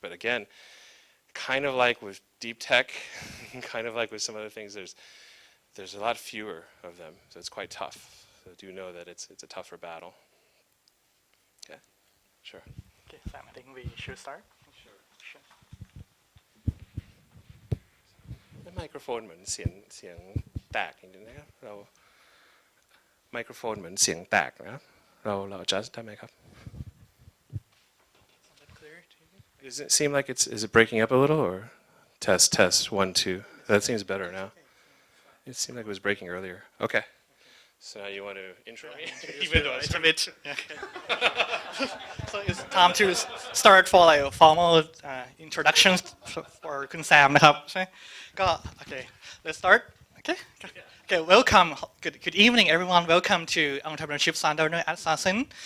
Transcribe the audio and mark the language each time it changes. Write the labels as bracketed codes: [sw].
[en] But again, kind of like with deep tech, kind of like with some other things, there's a lot fewer of them, so it's quite tough. So do know that it's a tougher battle. Okay, sure. Okay, Sam, I think we should start. Sure. Sure. [th] ไมโครโฟนเหมือนเสียงแตกจริงๆนะครับเราไมโครโฟนเหมือนเสียงแตกนะครับเรา adjust ได้ไหมครับ [en] Sound that clear to you? Does it seem like is it breaking up a little or test 1 2? That seems better now. It seemed like it was breaking earlier. Okay. So now you want to intro me? Even though it's a bit. Yeah. So it's time to start for like formal introductions for [th] คุณแซมนะครับใช่ก็ [en] okay let's start okay okay welcome good evening everyone welcome to Entrepreneurship Sundowner at Sasin.